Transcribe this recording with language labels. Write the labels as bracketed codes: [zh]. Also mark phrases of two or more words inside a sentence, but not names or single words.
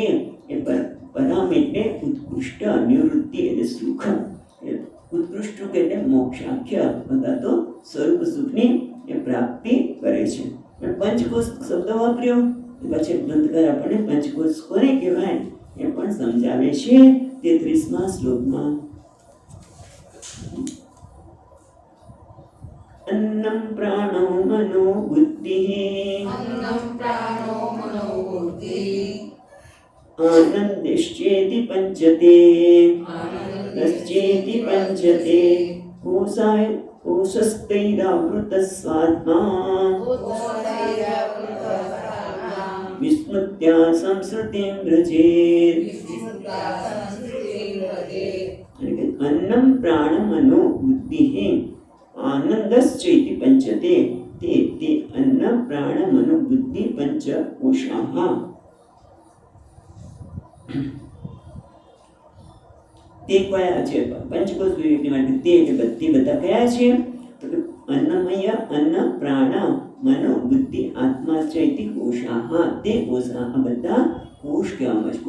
[gu] એ પરામ એટલે ઉત્કૃષ્ટ, નિવૃત્તિ એટલે સુખ, ઉત્કૃષ્ટ એટલે મોક્ષાખ્ય, બધા તો સ્વરૂપ સુખની એ પ્રાપ્તિ કરે છે. પણ પંચકોશ શબ્દ વાપર્યો પછી ગ્રંથકાર આપણને પંચકોશ કોને કહેવાય એ પણ સમજાવે છે 33મા શ્લોકમાં. [sa] अन्नं प्राणो मनो बुद्धिः आनन्दिश्चेति पञ्चते तश्चेति पञ्चते कोशस्थैरावृतः स्वात्मा विस्मृत्या संस्कृतिं व्रजेत्. अन्नं प्राणं मनो बुद्धिः आनंदश्चेति पंचते. ते अन्न प्राण मनो बुद्धि पंच कोशाः. [gu] તે કયા છે? પંચકોશ વિવેકની માટે તે બધા કયા છે? [sa] તો અન્નમય, અન્ન, પ્રાણ, મનો, બુદ્ધિ, આત્મા ચૈતિ કોશાહ. [gu] તે કોશાહ બધા કોષ કહેવામાં આવે છે.